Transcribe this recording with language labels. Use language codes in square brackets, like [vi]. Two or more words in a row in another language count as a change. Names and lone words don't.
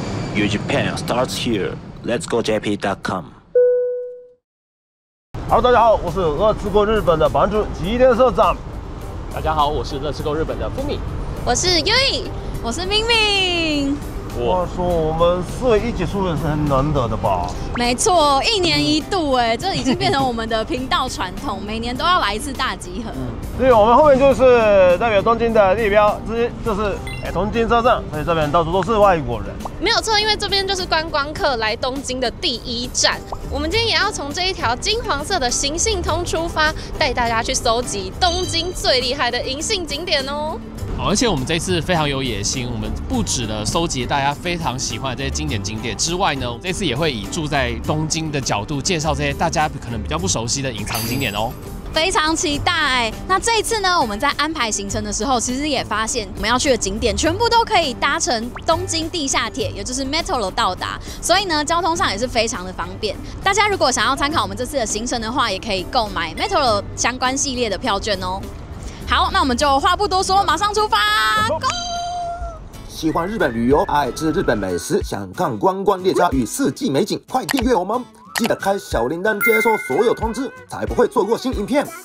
[en] Your Japan starts here. Let's go JP.com. [zh] Hello， 大家好，我是乐吃过日本的版主吉田社長。大家好，我是乐吃过日本的富米。我是 Yui， 我是明明。话說我們4位一起出遊是很難得的吧？沒錯，1年1度哎，這已經變成我們的頻道傳統，每年都要來一次大集合。對，我們後面就是代表東京的地標之一，就是東京車站，所以這邊到處都是外國人。沒有錯，因為這邊就是觀光客來東京的第一站。我們今天也要從這一條金黃色的行信通出發，帶大家去蒐集東京最厲害的銀杏景點哦。而且我們這次非常有野心，我們不止了收集大家非常喜歡的這些經典景點之外呢，這次也會以住在東京的角度介紹這些大家可能比較不熟悉的隱藏景點哦。非常期待。那這一次呢，我們在安排行程的時候，其實也發現我們要去的景點全部都可以搭乘東京地下鐵，也就是 Metro 到達，所以呢，交通上也是非常的方便。大家如果想要參考我們這次的行程的話，也可以購買 Metro 相關系列的票券哦。好，那我們就話不多說，馬上出發 ，Go！喜歡日本旅遊、愛吃日本美食、想看觀光列車與四季美景，快訂閱我們！記得開小鈴鐺，接收所有通知，才不會錯過新影片。